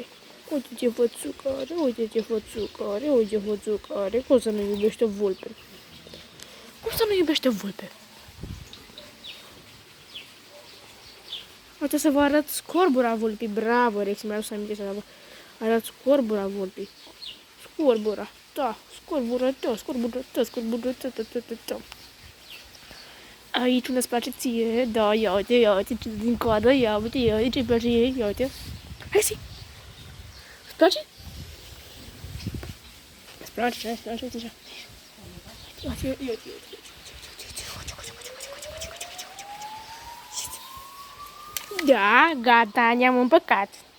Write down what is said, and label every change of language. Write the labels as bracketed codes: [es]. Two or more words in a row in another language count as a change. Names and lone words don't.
[ro] Uite ce fățucă are. Uite ce fățucă are. Uite ce fățucă are. Cum să nu iubește vulpe? Cum să nu iubește vulpe? Uite să vă arăt scorbura vulpii. Bravo, Rex, mi-a adus aminte să vă arăt scorbura vulpii. Scorbura. Da, scorbura ta, scorbura ta, scorbura ta, ta, ta, ta, ta. Aici unde-ți place ție, da, ia uite, din coadă, ia uite, ce-i place ei, ia uite. Hai, zi! Îți place? Îți place, îți place, uite așa. Ia uite. Da, gata, ne-am împăcat.